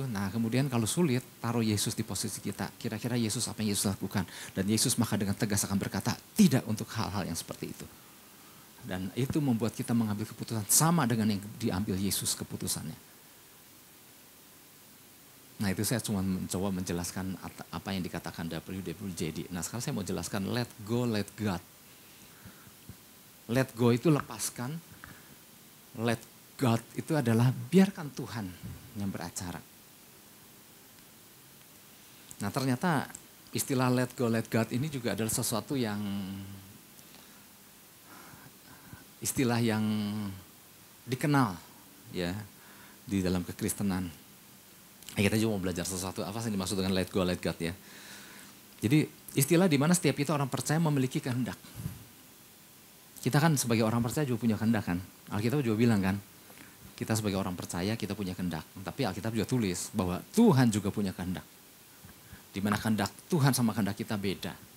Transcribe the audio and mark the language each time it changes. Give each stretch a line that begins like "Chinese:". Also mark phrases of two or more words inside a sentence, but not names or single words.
Indonesian: Nah kemudian kalau sulit taruh Yesus di posisi kita, kira-kira Yesus apa yang Yesus lakukan, dan Yesus maka dengan tegas akan berkata tidak untuk hal-hal yang seperti itu. Dan itu membuat kita mengambil keputusan sama dengan yang diambil Yesus keputusannya. Nah itu saya cuma mencoba menjelaskan apa yang dikatakan WWJD. Nah sekarang saya mau jelaskan
English: let go, let God. Let go
Indonesian: itu lepaskan,
English: let God
Indonesian: itu adalah biarkan Tuhan yang beracara. Nah ternyata istilah
English: let go, let God
Indonesian: ini juga adalah sesuatu yang istilah yang dikenal ya di dalam kekristenan. Kita juga mau belajar sesuatu apa sih dimaksud dengan
English: let go, let God
Indonesian: ya. Jadi istilah di mana setiap itu orang percaya memiliki kehendak. Kita kan sebagai orang percaya juga punya kehendak kan. Alkitab juga bilang kan, kita sebagai orang percaya kita punya kehendak. Tapi Alkitab juga tulis bahwa Tuhan juga punya kehendak. Di mana kehendak Tuhan sama kehendak kita beda.